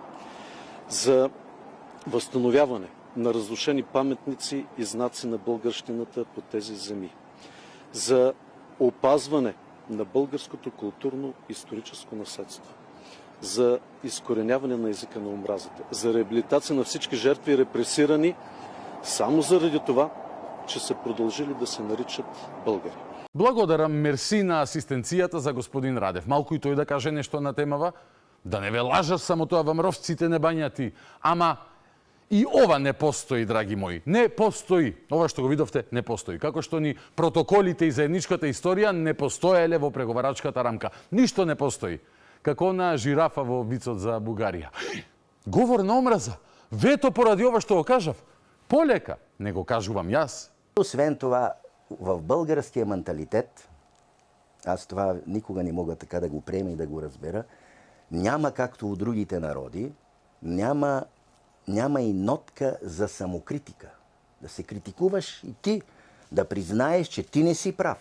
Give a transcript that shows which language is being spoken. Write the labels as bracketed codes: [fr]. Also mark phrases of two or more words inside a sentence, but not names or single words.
[bg] за възстановяване на разрушени паметници и знаци на българщината по тези земи, за опазване на българското културно-историческо наследство, за изкореняване на езика на омразата, за реабилитация на всички жертви, репресирани само заради това, че са продължили да се наричат българи. [mk] Благодарам, мерси на асистенцијата за господин Радев. Малку и тој да каже нешто на темава. Да не ве лажаш, само тоа вам ровците не бањати. Ама и ова не постои, драги мои. Не постои. Ова што го видовте, не постои. Како што ни протоколите и заедничката историја не постоеле во преговарачката рамка. Ништо не постои. Како на жирафа во вицот за Бугарија. Говор на омраза. Вето поради ова што го кажав. Полека, не го кажувам јас. [bg] Освен това, в българския менталитет, аз това никога не мога така да го приема и да го разбера, няма както у другите народи, няма и нотка за самокритика. Да се критикуваш и ти, да признаеш, че ти не си прав.